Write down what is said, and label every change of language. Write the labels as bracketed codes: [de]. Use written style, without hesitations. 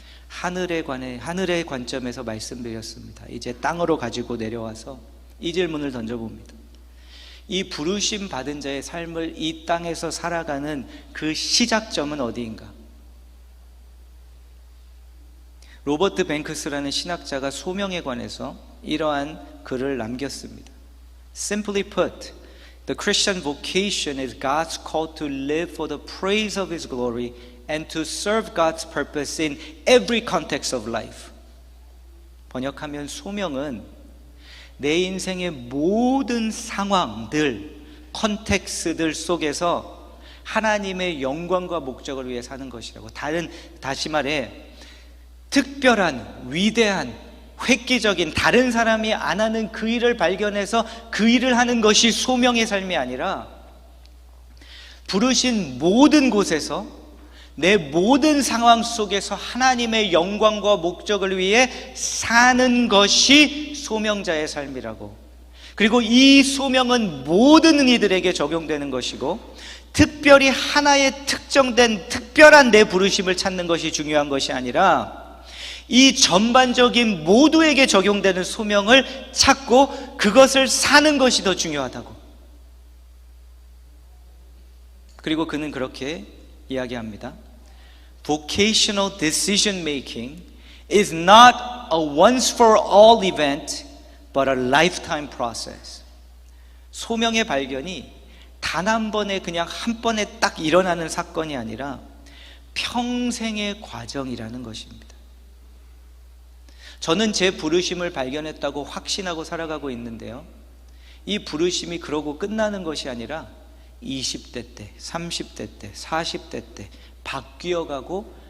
[ko] 하늘의 관점에서 말씀드렸습니다. 이제 땅으로 가지고 내려와서 이 질문을 던져봅니다. 이 부르심 받은 자의 삶을 이 땅에서 살아가는 그 시작점은 어디인가? 로버트 뱅크스라는 신학자가 소명에 관해서 이러한 글을 남겼습니다. [en] Simply put, the Christian vocation is God's call to live for the praise of His glory and to serve God's purpose in every context of life. [ko] 번역하면 소명은 내 인생의 모든 상황들, 컨텍스트들 속에서 하나님의 영광과 목적을 위해 사는 것이라고. 다시 말해, 특별한, 위대한, 획기적인 다른 사람이 안 하는 그 일을 발견해서 그 일을 하는 것이 소명의 삶이 아니라, 부르신 모든 곳에서 내 모든 상황 속에서 하나님의 영광과 목적을 위해 사는 것이 소명자의 삶이라고. 그리고 이 소명은 모든 이들에게 적용되는 것이고, 특별히 하나의 특정된 특별한 내 부르심을 찾는 것이 중요한 것이 아니라 이 전반적인 모두에게 적용되는 소명을 찾고 그것을 사는 것이 더 중요하다고. 그리고 그는 그렇게 이야기합니다. [en] Vocational decision making is not a once for all event, but a lifetime process. [ko] 소명의 발견이 단 한 번에, 그냥 한 번에 딱 일어나는 사건이 아니라 평생의 과정이라는 것입니다. 저는 제 부르심을 발견했다고 확신하고 살아가고 있는데요, 이 부르심이 그러고 끝나는 것이 아니라 20대 때, 30대 때, 40대 때 바뀌어가고